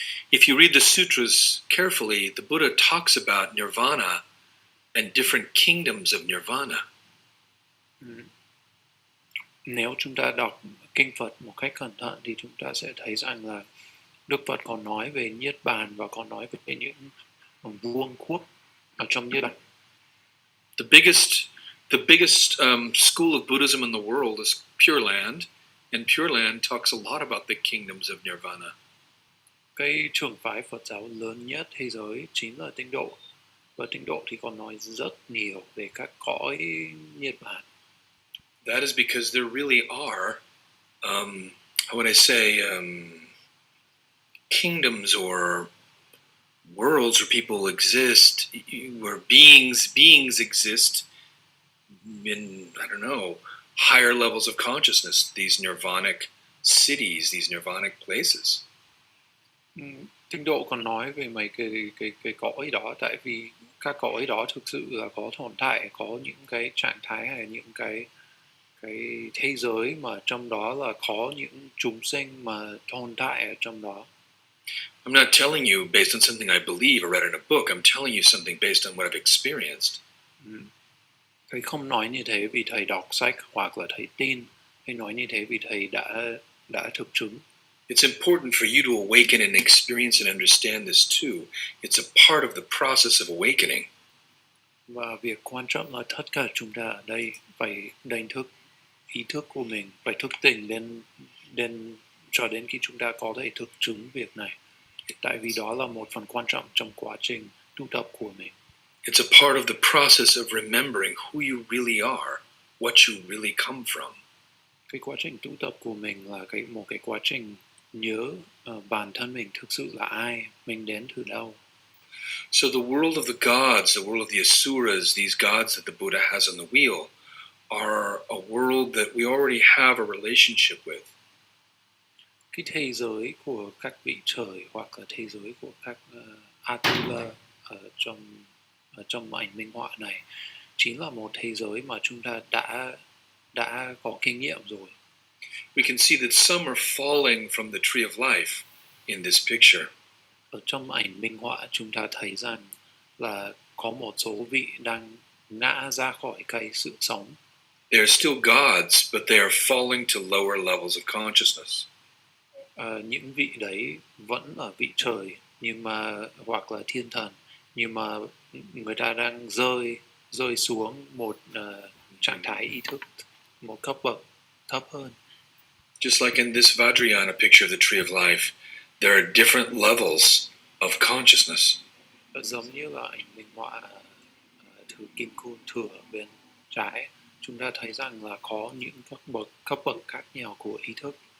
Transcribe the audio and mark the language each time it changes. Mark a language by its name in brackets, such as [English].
[English] If you read the sutras carefully, the Buddha talks about nirvana and different kingdoms of nirvana. [Vietnamese] Nếu chúng ta đọc kinh Phật một cách cẩn thận thì chúng ta sẽ thấy rằng là Đức Phật còn nói về Niết Bàn và còn nói về những vương quốc ở trong Niết Bàn. [English] The biggest school of Buddhism in the world is Pure Land, and Pure Land talks a lot about the kingdoms of nirvana. [Vietnamese] Cái trường phái Phật giáo lớn nhất thế giới chính là Tịnh độ. Và Tịnh độ thì còn nói rất nhiều về các cõi Niết Bàn. [English] That is because there really are, how would I say, kingdoms or worlds where people exist, where beings exist in, I don't know, higher levels of consciousness, these nirvanic cities, these nirvanic places. [Vietnamese] Tịnh độ còn nói về mấy cái cõi đó, tại vì các cõi đó thực sự là có tồn tại, có những cái trạng thái hay những cái thế giới mà trong đó là có những chúng sinh mà tồn tại ở trong đó. [English] I'm not telling you based on something I believe or read in a book. I'm telling you something based on what I've experienced. [Vietnamese] Thầy không nói như thế vì thầy đọc sách hoặc là thầy tin. Thầy nói như thế vì thầy đã thực chứng. [English] It's important for you to awaken and experience and understand this too. It's a part of the process of awakening. [Vietnamese] Và việc quan trọng là tất cả chúng ta ở đây phải đánh thức ý thức của mình, phải thức tỉnh đến cho đến khi chúng ta có thể thực chứng việc này. Tại vì đó là một phần quan trọng trong quá trình tu tập của mình. [English] It's a part of the process of remembering who you really are, what you really come from. [Vietnamese] Cái quá trình tu tập của mình là một cái quá trình nhớ bản thân mình thực sự là ai, mình đến từ đâu. [English] So the world of the gods, the world of the asuras, these gods that the Buddha has on the wheel, are a world that we already have a relationship with. [Vietnamese] Cái thế giới của các vị trời hoặc là thế giới của các Atula ở trong ảnh minh họa này chính là một thế giới mà chúng ta đã có kinh nghiệm rồi. [English] We can see that some are falling from the tree of life in this picture. [Vietnamese] Ở trong ảnh minh họa chúng ta thấy rằng là có một số vị đang ngã ra khỏi cây sự sống. [English] They are still gods, but they are falling to lower levels of consciousness. [Vietnamese] Những vị đấy vẫn là vị trời nhưng mà hoặc là thiên thần, nhưng mà người ta đang rơi xuống một trạng thái ý thức, một cấp bậc thấp hơn. [English] Just like in this Vajrayana picture of the tree of life, there are different levels of consciousness. [Vietnamese] Giống như là ảnh minh họa thứ kim cương thừa bên trái, chúng ta thấy rằng là có những cấp bậc khác nhau của ý thức.